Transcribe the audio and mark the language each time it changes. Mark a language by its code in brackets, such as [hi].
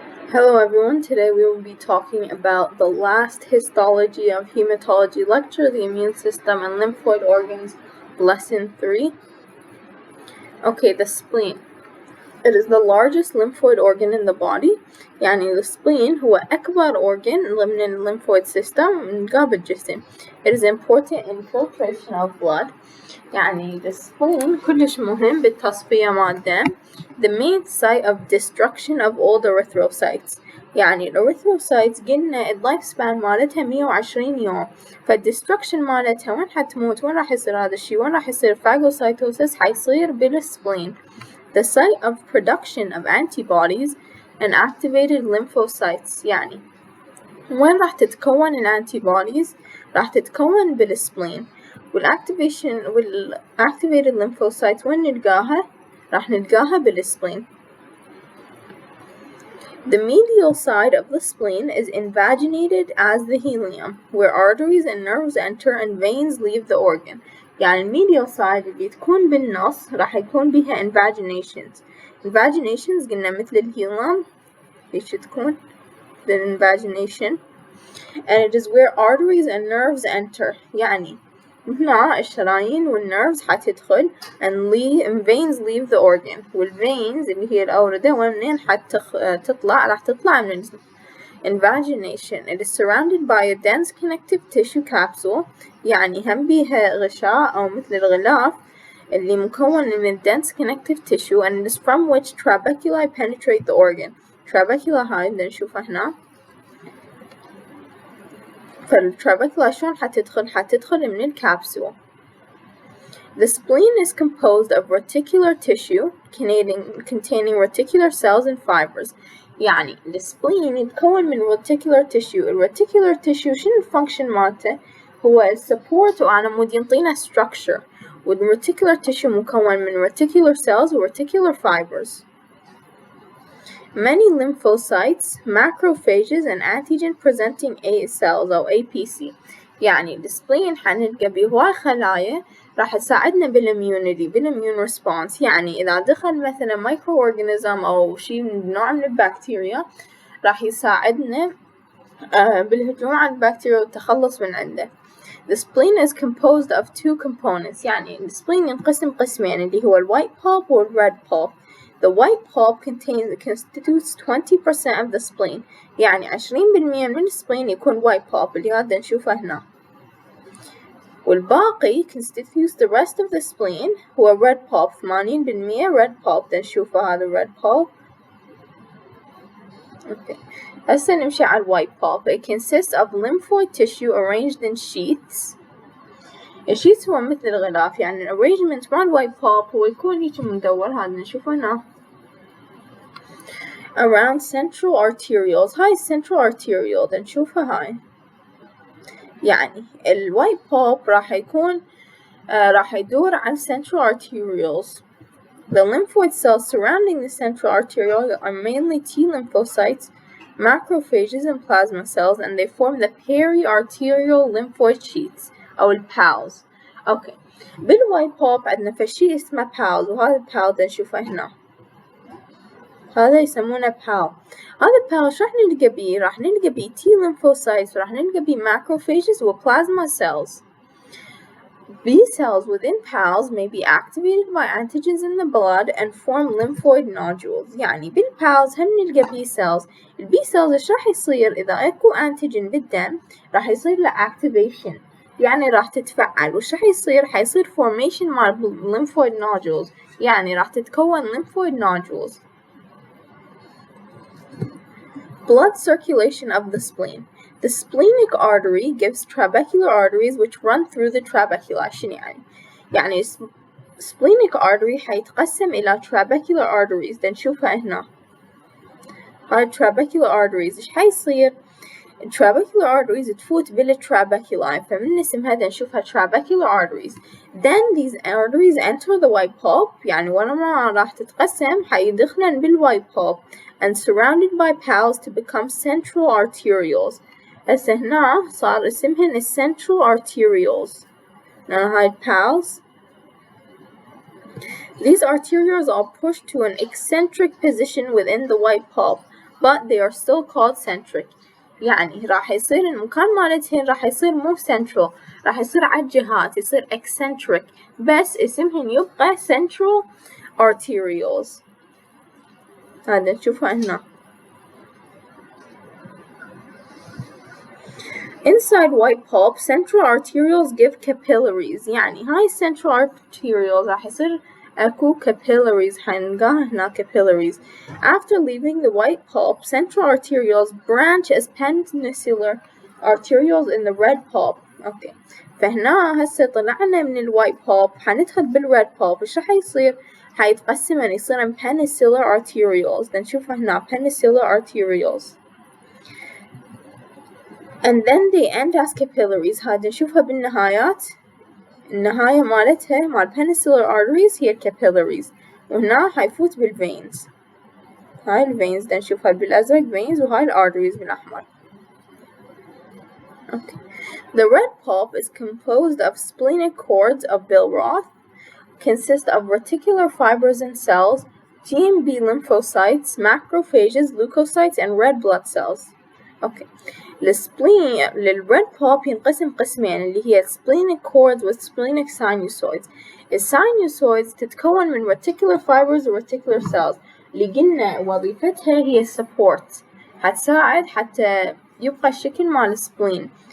[en] Hello everyone, today we will be talking about the last histology of hematology lecture, the immune system and lymphoid organs, lesson 3. Okay, the spleen. It is the largest lymphoid organ in the body. [ar] يعني the spleen هو أكبر organ ضمن lymphoid system من قلب الجسم. [en] It is important in filtration of blood. [ar] يعني the spleen كلش مهم بالتصفية مع الدم. [en] The main site of destruction of all the erythrocytes. [ar] يعني erythrocytes قلنا اللايف سبان مالتها 120 يوم، فالدستركشن مالتها وين حتموت؟ وين راح يصير هذا الشي؟ وين راح يصير phagocytosis؟ حيصير بالسبلين. [en] The site of production of antibodies and activated lymphocytes. [ar] يعني وين راح تتكون الانتيبوديز؟ راح تتكون بالسبلين. والactivated lymphocytes وين نلقاها؟ راح نلقاها بالسبلين. [en] The medial side of the spleen is invaginated as the helium, where arteries and nerves enter and veins leave the organ. [ar] يعني الميديال side اللي تكون بالنص راح يكون بها invaginations. [en] invaginations [ar] قلنا مثل الهيليوم ايش تكون [en] the invagination, and it is where arteries and nerves enter. [ar] يعني هنا الشرايين والنيرفز حتدخل [en] and veins leave the organ. [ar] والveins اللي هي الأوردة ومنين تطلع؟ راح تطلع من invagination. [en] It is surrounded by a dense connective tissue capsule. [ar] يعني هم بيها غشاء أو مثل الغلاف اللي مكون من [en] dense connective tissue, and it is from which trabeculae penetrate the organ. [ar] trabecula هاي بدنا نشوفها هنا. فالtrabecula شلون حتدخل من الكبسول. [en] The spleen is composed of reticular tissue containing reticular cells and fibers. [ar] يعني السبلين يتكون من reticular tissue. الreticular tissue شنو الفانكشن مالته؟ هو support وعنمود ينطينا structure. والreticular tissue مكون من reticular cells و reticular fibers. [en] Many lymphocytes, macrophages and antigen-presenting A cells أو APC. [ar] يعني السبلين حنلقى بيه هواي خلايا راح تساعدنا بالimmune response. يعني إذا دخل مثلا microorganism أو شيء من نوع من البكتيريا راح يساعدنا بالهجوم على البكتيريا والتخلص من عنده. [en] The spleen is composed of two components. [ar] يعني السبلين ينقسم قسمين اللي هو الوايت pulp والred pulp. [en] The white pulp constitutes 20% of the spleen. [ar] يعني 20% من السبلين يكون white pulp اللي هذا نشوفه هنا. [en] والباقي constitutes the rest of the spleen هو red pulp. 80% red pulp نشوفه هذا red pulp. Okay. [ar] هسه نمشي على white pulp. [en] It consists of lymphoid tissue arranged in sheaths. [ar] الشيث هو مثل الغلاف. يعني arrangement مال white pulp هو يكون هيك مدور. هذا نشوفه هنا. [en] Around central arterioles. [ar] هاي central arteriole نشوفها هاي. يعني الوايت pulp راح يدور على central arterioles. [en] The lymphoid cells surrounding the central arteriole are mainly T lymphocytes, macrophages and plasma cells, and they form the periarterial lymphoid sheaths أو الباوز. [ar] أوكي. بالوايت pulp عندنا فشي اسمه باوز، وهذا الباوز نشوفه هنا. هذا يسمونه باو. هذا باو شو راح نلقى بيه؟ راح نلقى بيه T lymphocytes، راح نلقى بيه macrophages و plasma cells. [en] B cells within PALs may be activated by antigens in the blood and form lymphoid nodules. [ar] يعني بالPALs هم نلقى B cells. الB cells إيش راح يصير إذا أكو antigen بالدم؟ راح يصير له activation. يعني راح تتفعل. وش راح يصير؟ حيصير formation مال lymphoid nodules. يعني راح تتكون lymphoid nodules. [en] Blood circulation of the spleen. The splenic artery gives trabecular arteries which run through the trabecula. [ar] شنو يعني؟ يعني splenic artery حيتقسم إلى trabecular arteries. نشوفها هنا. هاي trabecular arteries. إيش حيصير؟ trabecular arteries تفوت بالtrabeculae. فمن اسم هذا نشوفها trabecular arteries. [en] Then these arteries enter the white pulp. [ar] يعني ولما راح تتقسم حيدخلن [en] بالwhite pulp and surrounded by pals to become central arterioles. [ar] هسه هنا صار اسمهن central arterioles. [en] Now هاي pals. These arterioles are pushed to an eccentric position within the white pulp. but they are still called centric. [ar] يعني راح يصير المكان مالتهن راح يصير مو central، راح يصير على الجهات، يصير eccentric، بس اسمهن يبقى central arterioles. هذا نشوفه هنا. [en] Inside white pulp, central arterioles give capillaries. [ar] يعني هاي central arterioles راح يصير أكو capillaries، حنلقاها هنا capillaries. [en] After leaving the white pulp, central arterioles branch as peninsular arterioles in the red pulp. Okay. [ar] فهنا هسه طلعنا من الوايت pulp، حندخل بالred pulp، إيش راح يصير؟ حيتقسمن يصيرن peninsular arterioles. نشوف هنا peninsular arterioles. [en] And then they end as capillaries. [ar] هذا نشوفها بالنهايات، النهاية مالتها مال peninsular arteries هي capillaries، وهنا حيفوت بالveins. هاي الveins دا نشوفها بالأزرق veins، وهاي arteries بالأحمر. [en] Okay. The red pulp is composed of splenic cords of Billroth, consist of reticular fibers and cells, GMB lymphocytes, macrophages, leukocytes, and red blood cells. Okay. [ar] السبلين للred pulp ينقسم قسمين اللي هي splenic cords والsplenic sinusoids. الsinusoids تتكون من reticular fibers و reticular cells اللي قلنا وظيفتها هي support، هتساعد حتى يبقى الشكل مال السبلين.